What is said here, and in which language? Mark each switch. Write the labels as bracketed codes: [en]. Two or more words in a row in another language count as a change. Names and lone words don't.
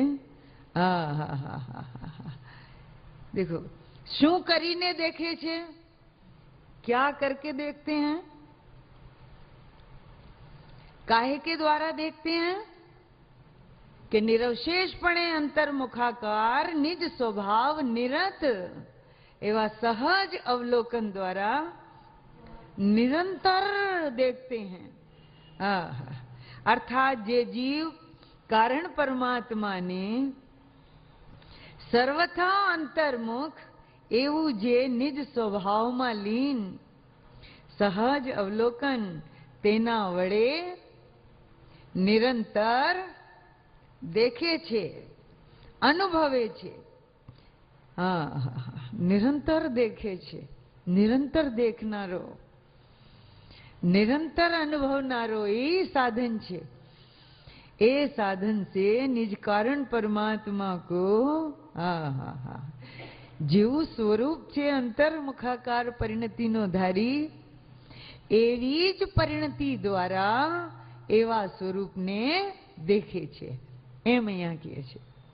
[gu] દેખો શું કરીને દેખે છે [hi] क्या करके देखते हैं काहे के द्वारा देखते हैं कि निरवशेषपणे अंतर्मुखाकार निज स्वभाव निरत एवं सहज अवलोकन द्वारा निरंतर देखते हैं [gu] અર્થાત જે જીવ કારણ પરમાત્મા ને સર્વથા અંતર્મુખ એવં જે નિજ સ્વભાવ મેં લીન સહજ અવલોકન તેના વડે નિરંતર દેખે છે અનુભવે છે નિરંતર દેખે છે નિરંતર દેખનારો નિરંતર અનુભવનારો એ સાધન છે એ સાધન સે નિજ કારણ પરમાત્મા કો જેવું સ્વરૂપ છે અંતર્મુખાકાર પરિણતિ નો ધારી એવી જ પરિણતિ દ્વારા એવા સ્વરૂપ ને દેખે છે એમ અહીંયા કહે છે